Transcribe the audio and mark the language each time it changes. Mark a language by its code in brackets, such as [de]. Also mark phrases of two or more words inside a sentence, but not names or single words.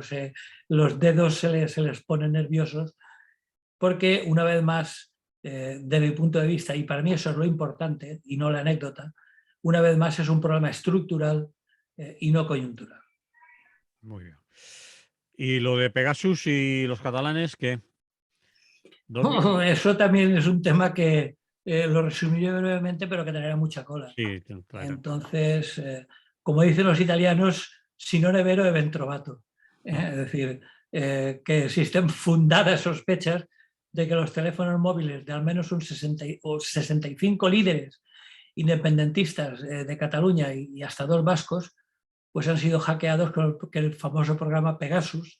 [es] Los dedos se les ponen nerviosos porque una vez más, de mi punto de vista, y para mí eso es lo importante y no la anécdota, una vez más es un problema estructural y no coyuntural. Muy bien. ¿Y lo de Pegasus y los catalanes, qué? Eso también es un tema que lo resumiré brevemente, pero que tendrá mucha cola. Sí, claro. Entonces, como dicen los italianos, [it] si non è vero è ben trovato. [es] Es decir, que existen fundadas sospechas de que los teléfonos móviles de al menos un 65 líderes independentistas de Cataluña y hasta 2 vascos, pues han sido hackeados con el famoso programa Pegasus.